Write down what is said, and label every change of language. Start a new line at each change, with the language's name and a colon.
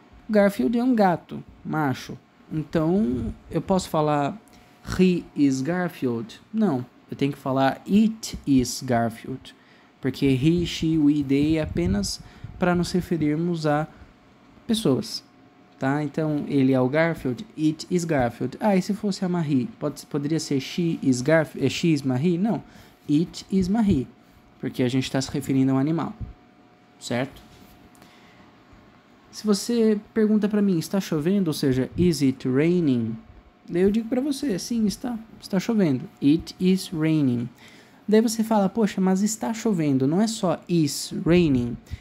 Portuguese: Garfield é um gato, macho. Então, eu posso falar
English: he is Garfield?
Portuguese: Não, eu tenho que falar
English: it is Garfield.
Portuguese: Porque
English: he, she, we, they
Portuguese: é apenas para nos referirmos a pessoas. Tá? Então, ele é o Garfield,
English: it is Garfield.
Portuguese: Ah, e se fosse a Marie? Poderia ser
English: she is Garfield, she is Marie?
Portuguese: Não,
English: it is Marie.
Portuguese: Porque a gente está se referindo a um animal. Certo? Se você pergunta para mim, está chovendo? Ou seja,
English: is it raining?
Portuguese: Daí eu digo para você, sim, está chovendo.
English: It is raining.
Portuguese: Daí você fala, poxa, mas está chovendo, não é só
English: is raining?